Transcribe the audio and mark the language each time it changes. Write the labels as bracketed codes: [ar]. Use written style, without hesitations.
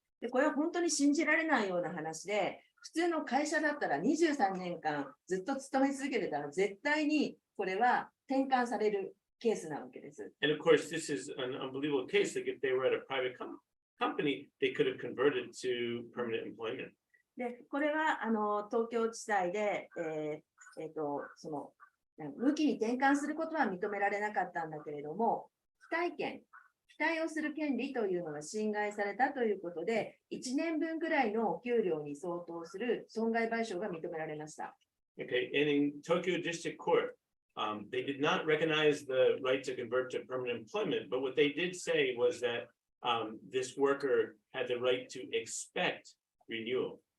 [ja] で、これは本当に信じられないような話で、普通の会社だったら23年間ずっと勤め続けてたら、絶対にこれは転換されるケースなわけです。 [en] And of course, this is an unbelievable case. Like if they were at a private company, they could have converted to permanent employment. [ja] で、これは東京地裁で、その無期に転換することは認められなかったんだけれども、期待をする権利というのが侵害されたということで、1年分ぐらいの給料に相当する損害賠償が認められました。 [en] Okay, and in Tokyo District Court, they did not recognize the right to convert to permanent employment, but what they did say was that this worker had the right to expect renewal.